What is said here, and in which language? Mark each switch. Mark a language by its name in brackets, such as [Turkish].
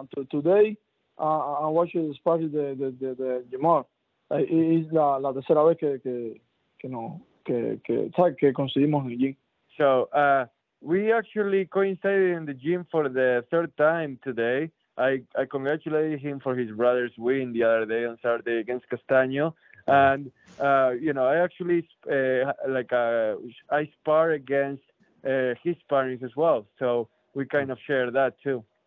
[English] Today, I watched the sparring de Jermell. [Spanish] Es la tercera vez que coincidimos en el gym. [English] So we actually coincided in the gym for the third time today. I congratulated him for his brother's win the other day on Saturday against Castano, and I actually I spar against his sparrings as well, so we kind of share that too.